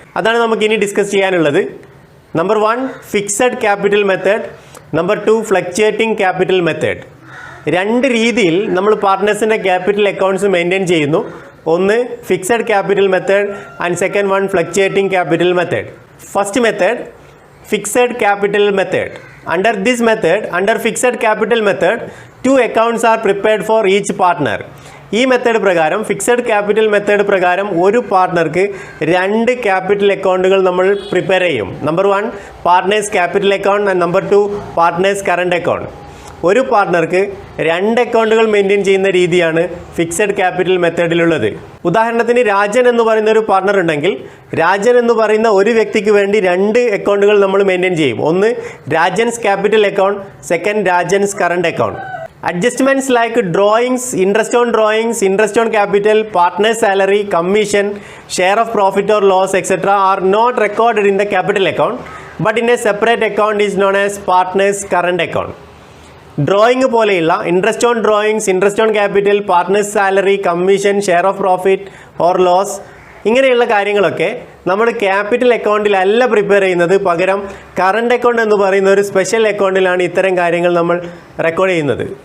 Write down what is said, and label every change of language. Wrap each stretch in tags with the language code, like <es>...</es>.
<ml>അതാണ് നമുക്കിനി ഡിസ്കസ് ചെയ്യാനുള്ളത്. Number 1, fixed capital method. Number 2, fluctuating capital method. 2 രീതിയിൽ നമ്മൾ പാർട്ട്നേഴ്സിൻ്റെ ക്യാപിറ്റൽ അക്കൗണ്ട്സ് മെയിൻറ്റെയിൻ ചെയ്യുന്നു. ഒന്ന് fixed capital method and second one fluctuating capital method.</ml> <en>First method, fixed capital method. Under fixed capital method, 2 accounts are prepared for each partner.</en> <ml>ഈ method പ്രകാരം, fixed capital method പ്രകാരം ഒരു പാർട്ട്ണർക്ക് 2 capital അക്കൗണ്ടുകൾ നമ്മൾ prepare ചെയ്യും.</ml> <en>Number 1, partners capital account and number 2, partners current account.</en> <ml>ഒരു പാർട്ട്ണർക്ക് 2 അക്കൗണ്ടുകൾ maintain ചെയ്യുന്ന രീതിയാണ് ഫിക്സഡ് ക്യാപിറ്റൽ മെത്തേഡിലുള്ളത്. ഉദാഹരണത്തിന് രാജൻ എന്ന് പറയുന്ന ഒരു പാർട്ട്ണർ ഉണ്ടെങ്കിൽ, രാജൻ എന്ന് പറയുന്ന ഒരു വ്യക്തിക്ക് വേണ്ടി 2 അക്കൗണ്ടുകൾ നമ്മൾ മെയിൻറ്റെയിൻ ചെയ്യും.</ml> <en>ഒന്ന് Rajan's capital account, second Rajan's current account. Adjustments like drawings, interest on capital, partner salary, commission, share of profit or loss, etc. are not recorded in the capital account, but in a separate account is known as partner's current account.</en> <ml>Drawing പോലെയുള്ള interest on drawings, interest on capital, partners salary, commission, share of profit or loss, ഇങ്ങനെയുള്ള കാര്യങ്ങളൊക്കെ നമ്മൾ capital അക്കൗണ്ടിലല്ല prepare ചെയ്യുന്നത്. പകരം current account എന്ന് പറയുന്ന ഒരു special അക്കൗണ്ടിലാണ് ഇത്തരം കാര്യങ്ങൾ നമ്മൾ റെക്കോർഡ് ചെയ്യുന്നത്.</ml>